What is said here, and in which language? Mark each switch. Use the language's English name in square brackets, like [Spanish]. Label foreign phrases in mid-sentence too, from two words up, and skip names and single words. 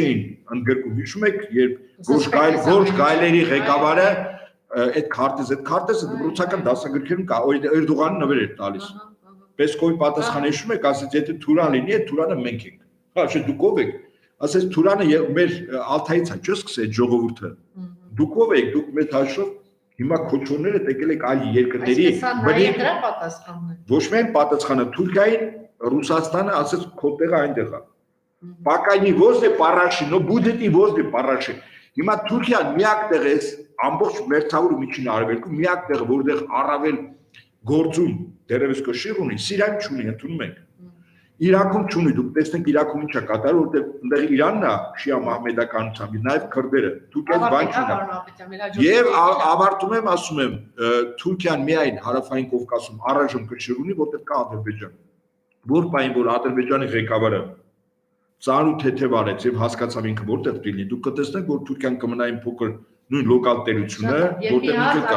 [Armenian] էին ընդգրկում, հիշում եք, երբ Գորժ Գայլերի ղեկավարը այդ քարտեզը դպրոցական դասագրքերում կա, Էրդողանը նվեր էր տալիս։ Պեսկովի պատասխանը հիշում եք, ասեց, եթե Թուրան լինի, այդ Թուրանը մենք ենք։ Հա, չէ, դուք ով եք։ Ասեց, Թուրանը մեր Ալթայից է, չէ՞ սկսել ժողովուրդը։ Դուք ով եք, դուք մեծ հաշվով հիմա քոչորները եկել եք այլ երկրների։ Դրա պատասխանն է։ Ոչ միայն պատասխանը, Թուրքիային Ռուսաստանը ասեց, քո տեղը այնտեղ է։ [Russian] Пока не возле Параши, но будет и возле Параши։ [Armenian] Հիմա Թուրքիան միակ տեղ է ամբողջ մերձավոր ու միջին արևելքում, միակ տեղը, որտեղ առավել գործում դերևս կշիռ ունի, Սիրիայում չունի, ընդունում ենք։ Իրաքում չունի, դուք տեսնեք Իրաքում ինչա կատարել, որտեղ այնտեղ Իրանն է շիա մահմեդականությամբ, նաև քրդերը, Թուրքիայից բան չունի։ Եվ ավարտում եմ, ասում եմ, Թուրքիան միայն հարավային Կովկասում առայժմ կշիռ ունի, որտեղ կա Ադրբեջան։ Որ պայն որ Ադրբեջանի ղեկավարը ծանր ու թեթև արեց եւ հասկացավ ինքը որտեղ դիլի, դուք կտեսնեք, որ Թուրքիան կմնա այն փոքր նույն լոկալ տերությունը, որտեղ ինքը կա։